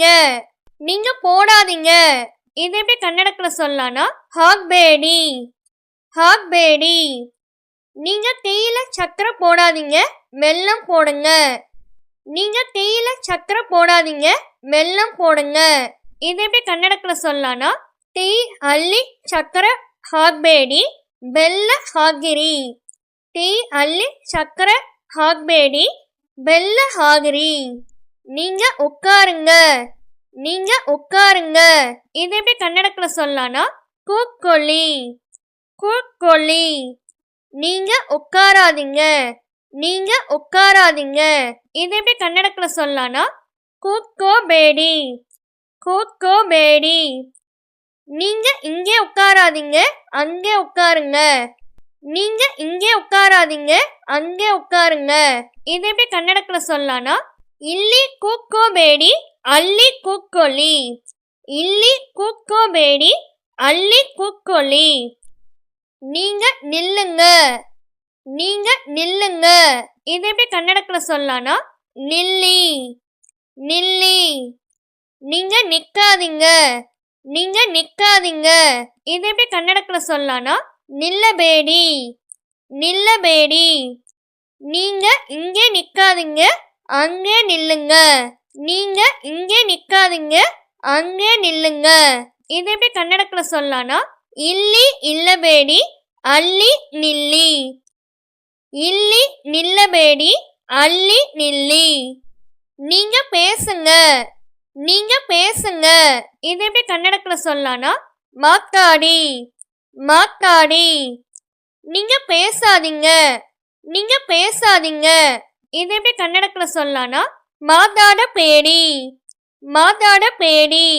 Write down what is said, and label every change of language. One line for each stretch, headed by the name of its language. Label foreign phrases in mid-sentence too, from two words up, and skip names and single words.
Tamil: நீங்க போடாதீங்க இது எப்படி கன்னடத்தில் சொல்லலாம்னா,
Kannada: ಹಾಕಬೇಡಿ. ಹಾಕಬೇಡಿ.
Tamil: நீங்க டீயில சக்கரை போடாதீங்க, வெல்லம் போடுங்க. நீங்க டீயில சக்கரை போடாதீங்க, வெல்லம் போடுங்க இது எப்படி கன்னடத்தில் சொல்லலாம்னா,
Kannada: ಟೀ ಅಲ್ಲಿ சக்கரை ಹಾಕಬೇಡಿ, ಬೆಲ್ಲ ಹಾಕಿರಿ. ಟೀ ಅಲ್ಲಿ சக்கரை ಹಾಕಬೇಡಿ, ಬೆಲ್ಲ ಹಾಕಿರಿ.
Tamil: நீங்க உட்காருங்க. நீங்க உட்காருங்க இது எப்படி கன்னடத்தில் சொல்லலாம்னா,
Kannada: ಕೂತ್ಕೊಳ್ಳಿ. ಕೂತ್ಕೊಳ್ಳಿ.
Tamil: நீங்க உட்காராதீங்க. நீங்க உட்காராதீங்க இது எப்படி கன்னடத்தில் சொல்லலாம்னா,
Kannada: ಕೂತ್ಕೋಬೇಡಿ. ಕೂತ್ಕೋಬೇಡಿ.
Tamil: நீங்க இங்கே உட்காராதீங்க, அங்கே உட்காருங்க. நீங்க இங்கே உட்காராதீங்க, அங்கே உட்காருங்க இது எப்படி கன்னடத்தில் சொல்லலாம்னா,
Kannada: ಇಲ್ಲಿ ಕೂತ್ಕೋಬೇಡಿ, ಅಲ್ಲಿ ಕೂತ್ಕೊಳ್ಳಿ. ಇಲ್ಲಿ ಕೂತ್ಕೋಬೇಡಿ, ಅಲ್ಲಿ ಕೂತ್ಕೊಳ್ಳಿ.
Tamil: நீங்க நில்லுங்க. நீங்க நில்லுங்க இது எப்படி கன்னடத்தில் சொல்லலாம்னா, நில்லி. நில்லி. நீங்க நிக்காதீங்க. நீங்க நிக்காதீங்க இது எப்படி கன்னடத்தில் சொல்லலாம்னா, நில்லಬೇಡಿ.
Kannada: நில்லಬೇಡಿ.
Tamil: நீங்க இங்கே நிக்காதீங்க, அங்கே நில்லுங்க. நீங்க இங்கே நிக்காதீங்க, அங்கே நில்லுங்க இது எப்படி கன்னடத்தில் சொல்லலாம்னா,
Kannada: ಇಲ್ಲಿ ನಿಲ್ಲಬೇಡಿ, ಅಲ್ಲಿ ನಿಲ್ಲಿ. ಇಲ್ಲಿ ನಿಲ್ಲಬೇಡಿ, ಅಲ್ಲಿ ನಿಲ್ಲಿ.
Tamil: நீங்க பேசுங்க. நீங்க பேசுங்க இது எப்படி கன்னடத்தில் சொல்லலாம்னா,
Kannada: ಮಾತಾಡಿ. ಮಾತಾಡಿ.
Tamil: நீங்க பேசாதீங்க, நீங்க பேசாதீங்க. இது எப்படி கன்னடத்துல சொல்லலாம்னா
Kannada: ಮಾತಾಡಬೇಡಿ, ಮಾತಾಡಬೇಡಿ.